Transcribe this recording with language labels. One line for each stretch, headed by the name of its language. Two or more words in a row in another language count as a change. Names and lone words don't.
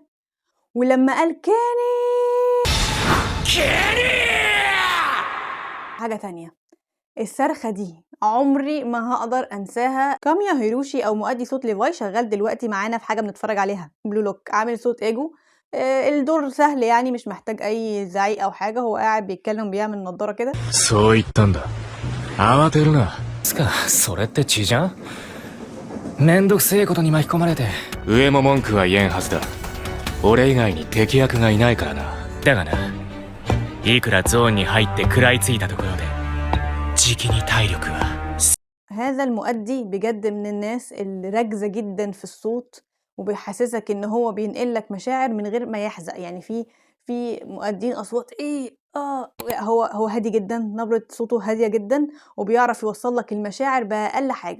Arabic: ولما قال حاجة تانية، الصرخة دي عمري ما هاقدر أنساها. كاميا هيروشي أو مؤدي صوت ليفاي شغال دلوقتي معانا في حاجة بنتفرج عليها بلو لوك، عامل صوت إيجو. الدور سهل يعني مش محتاج أي زعيق أو حاجة، هو قاعد بيتكلم بيعمل نضارة كده.
Japanese: そう言ったんだ。慌てるな。つか、それって血じゃん？めんどくせえことに巻き込まれて。上も文句は言えんはずだ。俺以外に敵役がいないからな。だがな、いくらゾーンに入って食らいついたところで、じきに体力は。
Arabic: هذا المؤدي بجد من الناس اللي راكزة جدا في الصوت، وبيحسسك ان هو بينقل لك مشاعر من غير ما يحزق. يعني في مؤدين اصوات ايه هو هادي جدا، نبرة صوته هادية جدا، وبيعرف يوصل لك المشاعر بأقل حاجة.